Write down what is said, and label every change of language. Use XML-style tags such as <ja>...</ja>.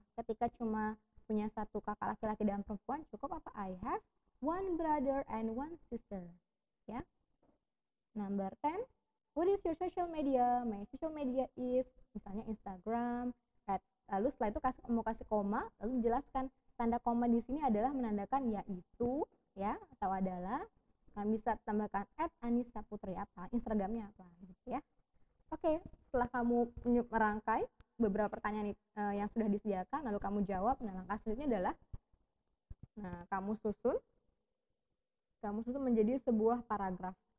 <id>Ketika cuma punya satu kakak laki-laki dan perempuan, cukup apa?</id> <en>I have one brother and one sister. Ya. Number 10, what is your social media? My social media is</en> <id>misalnya Instagram, lalu setelah itu mau kasih koma, lalu dijelaskan tanda koma di sini adalah menandakan yaitu ya atau adalah. Kalian bisa tambahkan @Anissa Putri apa, Instagramnya apa gitu ya. Oke, setelah kamu merangkai beberapa pertanyaan yang sudah disediakan lalu kamu jawab, nah langkah selanjutnya adalah kamu susun menjadi sebuah paragraf.</id>